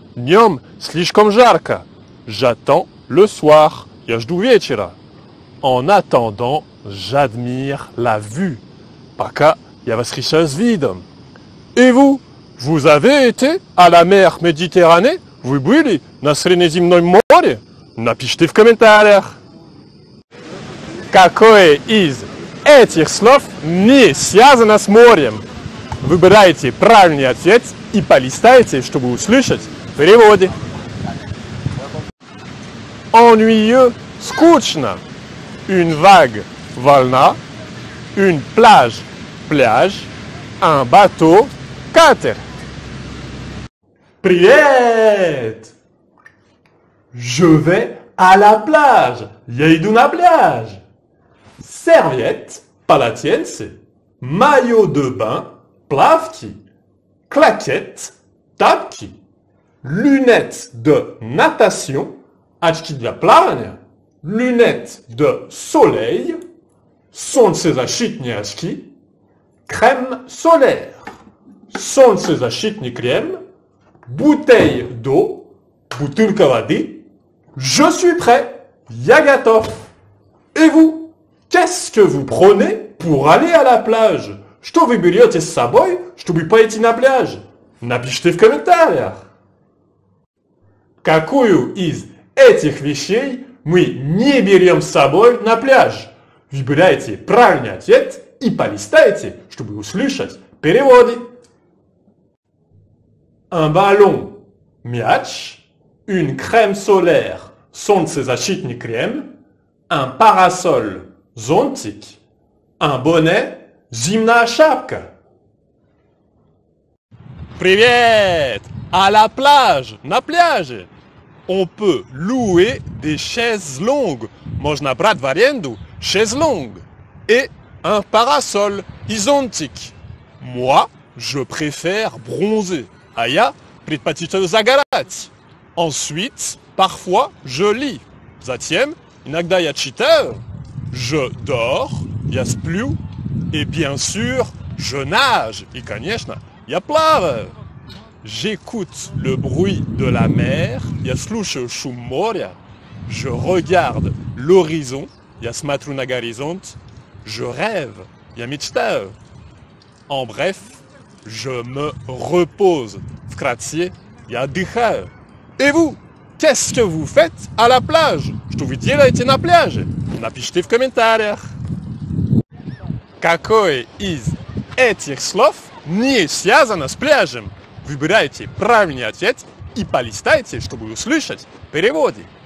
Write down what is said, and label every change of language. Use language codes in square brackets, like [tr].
[ru] Днем слишком жарко. [fr] J'attends le soir. [ru] Я жду вечера. [fr] En attendant, j'admire la vue. [ru] Пока я восхищаюсь видом. [fr] Et vous? Vous avez été à la mer Méditerranée? [ru] Вы были на Средиземном море? Напишите в комментариях. Какое из этих слов не связано с морем? Выбирайте правильный ответ и полистайте, чтобы услышать переводы. [fr] Ennuyeux, скучно. Une vague, волна. Une plage, pляж. Un bateau, катер. Привет! Je vais à la plage. [ru] Я иду на пляж. [fr] Serviette, полотенце. Maillot de bain, плавки. Claquettes, тапки. Lunettes de natation, очки для плавания. Lunettes de soleil, солнцезащитные очки. Crème solaire, солнцезащитный крем. Bouteille d'eau, бутылка воды. Je suis prêt, [ru] я готов. [fr] Et vous, qu'est-ce que vous prenez pour aller à la plage? [ru] Что вы берете с собой, чтобы пойти на пляж? Напишите в комментариях. Какую из этих вещей мы не берем с собой на пляж? Выбирайте правильный ответ и полистайте, чтобы услышать переводы. [fr] Un ballon, мяч. Une crème solaire, солнцезащитный крем. Un parasol, зонтик. Un bonnet, зимняя шапка. [ru] Привет! [fr] À la plage, [ru] на пляже. [fr] On peut louer des chaises longues. [ru] Можно брать в аренду chaises longues. [fr] Et un parasol, [ru] и зонтик. [fr] Moi, je préfère bronzer. [ru] А я предпочитаю загорать. [fr] Ensuite, parfois, je lis. [ru] Затем, иногда я читаю. [fr] Je dors, [ru] я сплю. [fr] Et bien sûr, Je nage, [ru] и, конечно, я плаваю. [fr] J'écoute le bruit de la mer, [ru] я слушаю шум моря. [fr] Je regarde l'horizon, [ru] я смотрю на горизонт. [fr] Je rêve, [ru] я мечтаю. [fr] En bref, je me repose. [ru] Вкратце, я отдыхаю. [fr] Et vous, qu'est-ce que vous faites à la plage? [ru] Что вы делаете на пляже? Напишите в комментариях. Какое из этих слов не связано с пляжем? Выбирайте правильный ответ и полистайте, чтобы услышать в переводе.